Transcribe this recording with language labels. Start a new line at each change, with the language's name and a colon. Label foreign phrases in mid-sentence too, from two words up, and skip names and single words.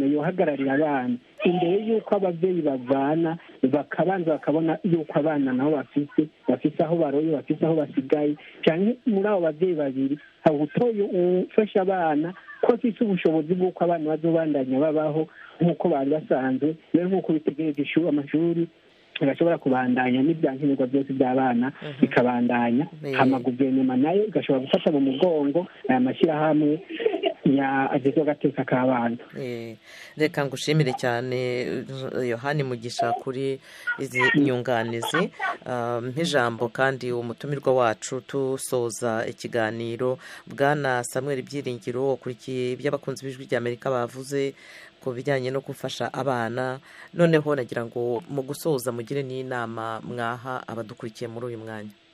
Rundi: yohagararira abana imbere y'uko ababyeyi bavana bakabanza bakabona y'uko abana nabo bafise aho baroye bafise aho basigaye cyane muri abo babyeyi babiri haba utoye ufasha abana ko afise ubushobozi bw'uko abana bazobandanya babaho nk'uko bari basanzwe rero nk'uko bitegereje amashuri bagashobora kubandanya n'ibyankenerwa byose by'abana bikabandanya hama guverinoma nayo igashobora gufata mu mugongo aya mashyirahamwe agezweho agateka k'abana.
Kinyarwanda: Reka ngushimire cyane Yohani Mugisha kuri izi nyunganizi nk'ijambo kandi umutumirwa wacu tusoza ikiganiro Bwana Samuel Byiringiro ukurikiye iby'abakunzi b'ijwi ry'Amerika bavuze ku bijyanye no gufasha abana noneho nagira ngo mu gusoza mugire n'inama mwaha abadukurikiye muri uyu mwanya.